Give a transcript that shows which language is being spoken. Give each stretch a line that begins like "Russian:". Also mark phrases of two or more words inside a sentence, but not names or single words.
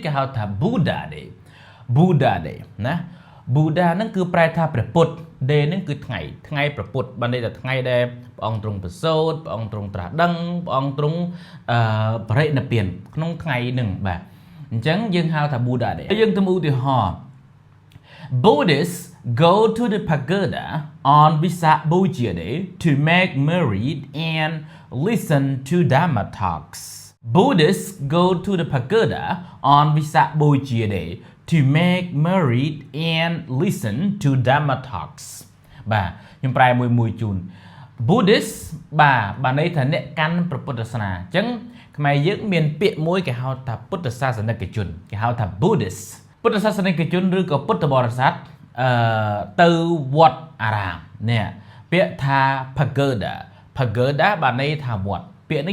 Khmer: គេហៅថា
English: Buddha day Buddha day
Khmer: ណា Buddha ហ្នឹងគឺប្រែថាព្រះពុទ្ធ day ហ្នឹងគឺថ្ងៃព្រះពុទ្ធបានន័យថាថ្ងៃដែលព្រះអង្គទ្រង់ប្រសូតព្រះអង្គទ្រង់ត្រាស់ដឹងព្រះអង្គទ្រង់បរិនិព្វានក្នុងថ្ងៃហ្នឹងបាទអញ្ចឹងយើងហៅថា
English: Buddha day
Khmer: យើងទៅឧទាហរណ៍
English: Buddhists go to the pagoda on Visak Bojia Day to make merry and listen to Dharma talks. Buddhists go to the pagoda on Visak Bojia Day to make merry and listen to Dharma talks
Khmer: បាទខ្ញុំប្រែមួយជូន Buddhist បាទន័យថាអ្នកកាន់ព្រះពុទ្ធសាសនាអញ្ចឹងខ្មែរយើងមានពាក្យមួយគេហៅថាពុទ្ធសាសនិកជនគេហៅថា Buddhist ពុទ្ធសាសនិកជនឬក៏ពុទ្ធបរិស័ទទៅវត្តអារាមនេះពាក្យថា pagoda បាទន័យថាវត្តពាក្យនេះ